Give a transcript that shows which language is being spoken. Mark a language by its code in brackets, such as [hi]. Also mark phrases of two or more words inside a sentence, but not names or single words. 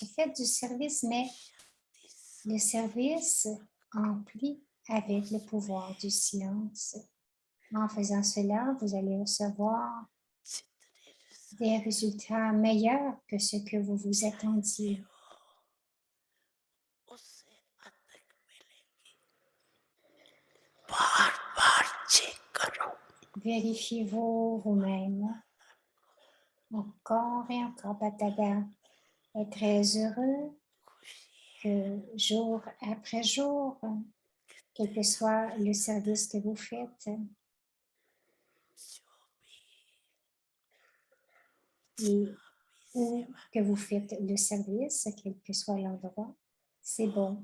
[fr] Faites du service, mais le service empli avec le pouvoir du silence. En faisant cela, vous allez recevoir des résultats meilleurs que ce que vous vous attendiez. [hi] उससे अधिक मिलेंगी. बार बार चेक करो. [fr] Vérifiez-vous vous-même. Encore et encore, Batada est très heureux que jour après jour, quel que soit le service que vous faites, et où que vous faites le service, quel que soit l'endroit, c'est bon.